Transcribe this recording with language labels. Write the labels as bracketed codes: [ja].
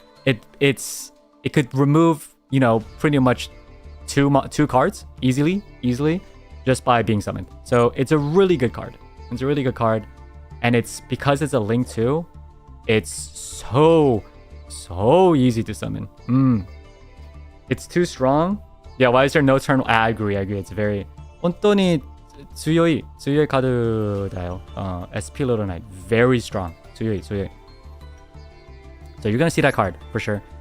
[en] It could remove, pretty much two cards easily, just by being summoned. So it's a really good card. It's a really good card. And it's because it's a Link too, it's so easy to summon. It's too strong. Yeah, why is there no turn? I agree. It's very... [ja] 本当に強いカードだよ. [en] SP Little Knight. Very strong. [ja] 強い. [en] So you're gonna see that card, for sure.